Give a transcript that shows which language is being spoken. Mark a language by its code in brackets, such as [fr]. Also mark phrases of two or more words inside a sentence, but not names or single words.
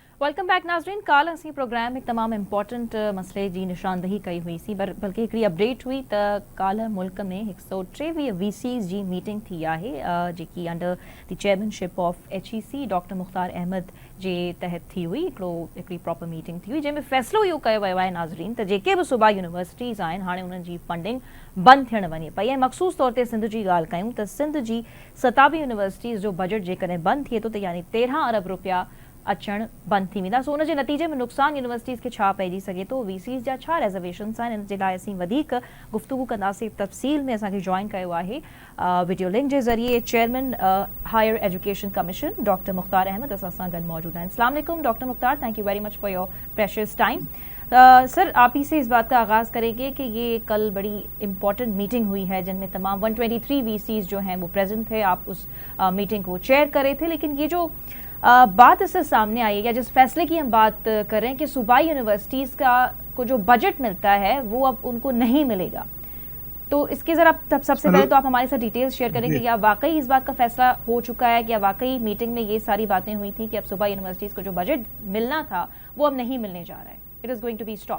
[en] welcome back [sd] नाज़रीन। काल असीं प्रोग्राम में तमाम इंपॉर्टेंट मसले जी निशानदही कई हुई सी, बल्कि हिकिड़ी अपडेट हुई त काल मुल्क में 123 VCs जी मीटिंग थी आहे, जेकी [en] under the chairmanship of HEC [sd] डॉक्टर मुख्तार अहमद जे तहत थी हुई। हिकिड़ी [en] proper meeting [sd] थी हुई जंहिंमें फ़ैसिलो इहो कयो वियो आहे नाज़रीन त जेके बि सूबा यूनिवर्सिटीज़ आहिनि हाणे उन्हनि जी फंडिंग बंदि थियण वञे पई। ऐं मख़सूस तौर ते सिंध जी ॻाल्हि कयूं त सिंध जी 27 यूनिवर्सिटीज़ जो बजट जेकॾहिं बंदि थिए थो त यानी 13 अरब रुपया अचण बंदि थी वेंदा। सो उनजे नतीजे में नुक़सान यूनिवर्सिटीज़ खे छा पइजी सघे थो, VCs जा छा रिजर्वेशन्स आहिनि, इन जे लाइ असीं वधीक गुफ़्तगू कंदासीं। तफ़सील में असांखे जॉइन कयो आहे [en] video link [sd] जे ज़रिए [en] chairman higher education commission [sd] डॉक्टर मुख्तार अहमद असां सां गॾु मौजूद हैं। [ar] السلام عليكم डॉक्टर मुख्तार, [en] Thank you very much for your precious time. [ur] سر، آپ ہی سے اس بات کا آغاز کریں گے کہ یہ کل بڑی [en] important meeting [ur] ہوئی ہے جن میں تمام 123 VCs جو ہیں وہ پریزنٹ تھے. آپ اس میٹنگ کو چیئر کر رہے تھے، لیکن یہ جو بات اس سے سامنے آئی ہے یا جس فیصلے کی ہم بات کر رہے ہیں کہ صوبائی یونیورسٹیز کو جو بجٹ ملتا ہے وہ اب ان کو نہیں ملے گا، تو اس کے ذرا سب سے پہلے تو آپ ہمارے ساتھ [en] details share [ur] کریں گے یا واقعی اس بات کا فیصلہ ہو چکا ہے کہ یا واقعی میٹنگ میں یہ ساری باتیں ہوئی تھی کہ اب صوبائی یونیورسٹیز کو جو بجٹ ملنا تھا وہ اب نہیں ملنے جا رہا ہے, [en] it is going to be stop.